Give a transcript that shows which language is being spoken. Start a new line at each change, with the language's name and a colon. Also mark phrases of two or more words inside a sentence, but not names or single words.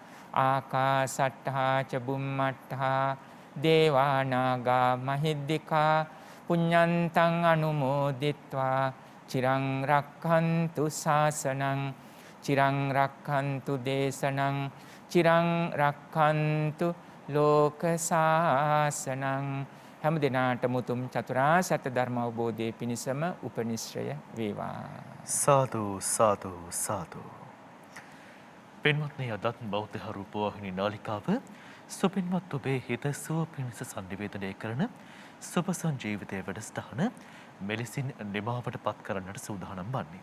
Pali: ආකාසට්ඨා ච බුම්මට්ඨා දේවානාගා මහිද්దికා පුඤ්ඤන්තං අනුමෝදිත්වා චිරං රක්ඛන්තු ශාසනං චිරං රක්ඛන්තු දේශනං චිරං රක්ඛන්තු ලෝක ශාසනං
Sinhala: හැම දිනාටම උතුම් චතුරාර්ය සත්‍ය ධර්ම අවබෝධයේ පිණසම උපනිශ්‍රය වේවා. සාදු සාදු සාදු. පින්වත්නි, අදත් බෞද්ධ රූපවාහිනී නාලිකාව සුපින්වත් ඔබේ හිත සුව පිණිස සංනිවේදනය කරන සුපසන් ජීවිතයේ වැඩසටහන මෙලෙසින් නිමාවට පත් කරන්නට සූදානම් වන්නේ.